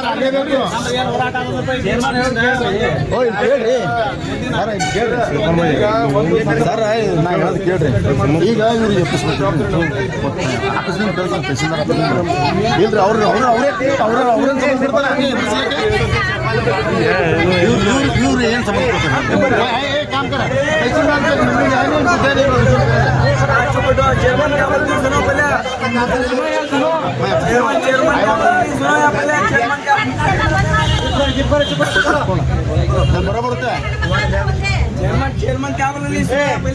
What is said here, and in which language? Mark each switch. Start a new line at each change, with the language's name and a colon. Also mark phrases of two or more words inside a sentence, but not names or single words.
Kannada: ಆಗಲೇಬೇಕು ಓಯ್ ಕೇಳ್ರಿ ಸರ್ ಕೇಳ್ರಿ ಸರ್ ನಾ ಹೇಳೋದು ಕೇಳ್ರಿ ಈಗ ಇವ್ರಿಗೆ ಇಲ್ರಿ ಇವ್ರು ಏನು ಸಂಬಂಧ
Hindi: बरोबर होता है चेयरमैन क्या बोल रही है पहले